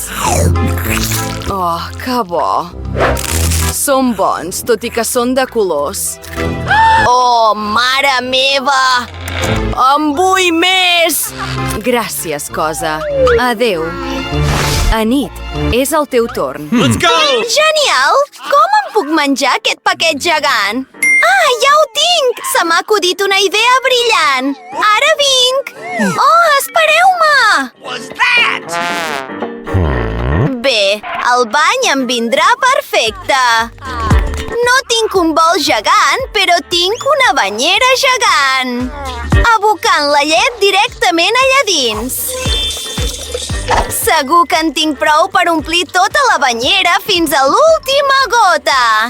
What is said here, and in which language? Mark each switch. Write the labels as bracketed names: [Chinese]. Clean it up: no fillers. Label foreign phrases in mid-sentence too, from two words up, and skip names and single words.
[Catalan] Oh, que bo. Són bons, tot i que són de colors. Oh, mare meva! En vull més! Gràcies, cosa. Adéu. Anit, és el teu torn. [English] Let's go! [Catalan] Genial! Com em puc menjar aquest paquet gegant? Ah, ja ho tinc! Se m'ha acudit una idea brillant. Ara vinc! Oh, espereu-me! [English] Was that? [Catalan] Bé, el bany em vindrà perfecte. No tinc un bol gegant, però tinc una banyera gegant. Abocant la llet directament allà dins. Segur que en tinc prou per omplir tota la banyera fins a l'última gota.